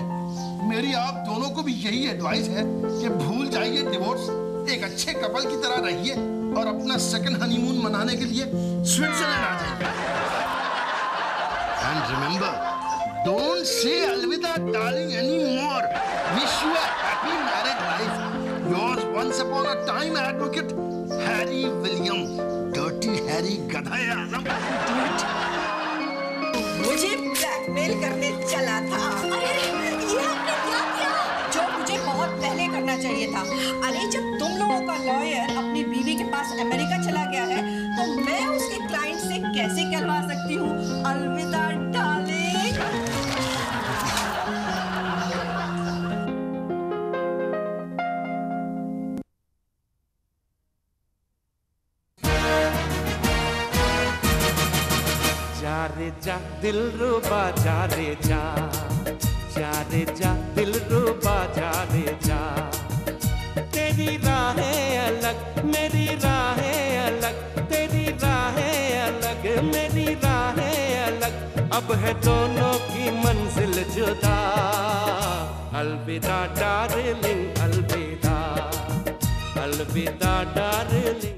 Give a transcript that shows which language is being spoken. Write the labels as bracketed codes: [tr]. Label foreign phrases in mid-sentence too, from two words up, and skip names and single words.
[hi] मेरी आप दोनों को भी यही एडवाइस है कि भूल जाइए डिवोर्स, एक अच्छे कपल की तरह रहिए और अपना [en] second honeymoon [hi] मनाने के लिए स्विट्जरलैंड आ जाइए। [en] And remember, don't say alvida darling anymore. Wish you a happy married life. Yours once upon a time advocate Harry William. [hi] डर्टी हैरी गधा आजम। मुझे ब्लैकमेल करने चला था। अरे ये आपने क्या किया? जो मुझे बहुत पहले करना चाहिए था। अरे जब तुम लोगों का लॉयर अपनी बीवी के पास अमेरिका चला गया है, तो मैं उसके क्लाइंट से कैसे कहलवा सकती हूँ अलविदा डार्लिंग। जा रे जा दिलरुबा, जा रे जा, जा रे जा दिलरुबा, जा रे जा। तेरी राहें अलग, मेरी राहें अलग, तेरी राहें अलग, मेरी राहें अलग, अब है दोनों की मंजिल जुदा। अलविदा डार्लिंग, अलविदा, अलविदा डार्लिंग।